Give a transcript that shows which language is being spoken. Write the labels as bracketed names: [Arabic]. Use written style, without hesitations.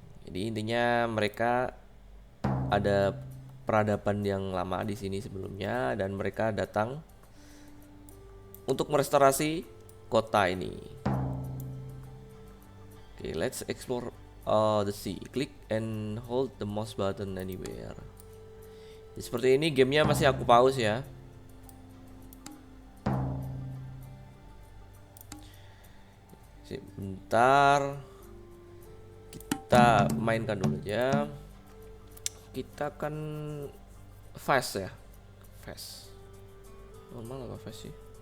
[Indonesian] Jadi intinya mereka ada peradaban yang lama di sini sebelumnya, dan mereka datang untuk merestorasi kota ini. [English] Oke, let's explore the sea. Click and hold the mouse button anywhere. [Indonesian] Jadi, seperti ini gamenya masih aku pause ya. Sebentar, kita mainkan dulu aja. Kita akan fast ya, fast. Normal apa fast sih?